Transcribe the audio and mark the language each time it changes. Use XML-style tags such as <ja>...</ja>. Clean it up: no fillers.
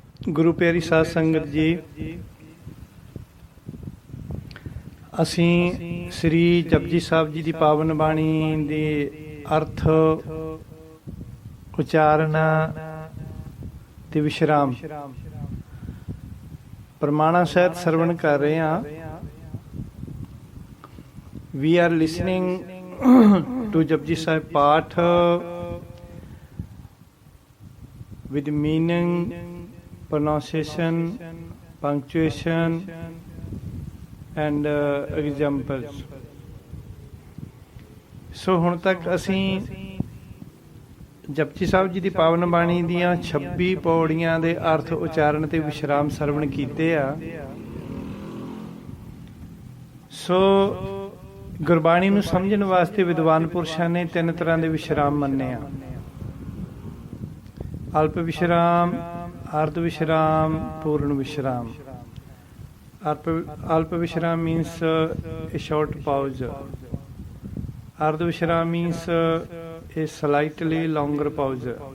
<pa>ਗੁਰੂ ਪਿਆਰੀ ਸਾਧ ਸੰਗਤ ਜੀ, ਅਸੀਂ ਸ੍ਰੀ ਜਪਜੀ ਸਾਹਿਬ ਜੀ ਦੀ ਪਾਵਨ ਬਾਣੀ ਦੇ ਅਰਥ, ਉਚਾਰਨ ਤੇ ਵਿਸ਼ਰਾਮ ਪ੍ਰਮਾਣਾਂ ਸਹਿਤ ਸਰਵਣ ਕਰ ਰਹੇ ਹਾਂ।</pa> <en>We are listening to Japji Sahib Path with meaning, pronunciation, punctuation and examples.</en> <pa>So ਹੁਣ ਤੱਕ ਅਸੀਂ ਜਪਜੀ ਸਾਹਿਬ ਜੀ ਦੀ ਪਾਵਨ ਬਾਣੀ ਦੀਆਂ 26 ਪੌੜੀਆਂ ਦੇ ਅਰਥ, ਉਚਾਰਨ ਤੇ ਵਿਸ਼ਰਾਮ ਸਰਵਣ ਕੀਤੇ ਆ। ਸੋ ਗੁਰਬਾਣੀ ਨੂੰ ਸਮਝਣ ਵਾਸਤੇ ਵਿਦਵਾਨ ਪੁਰਸ਼ਾਂ ਨੇ 3 ਤਰ੍ਹਾਂ ਦੇ ਵਿਸ਼ਰਾਮ ਮੰਨੇ ਆ: ਅਲਪ ਵਿਸ਼ਰਾਮ, ਅਰਧ ਵਿਸ਼ਰਾਮ, ਪੂਰਨ ਵਿਸ਼ਰਾਮ।</pa> <en>ਅਲਪ ਵਿਸ਼ਰਾਮ means a short pause. Ardha Vishram means a slightly longer pause.</en>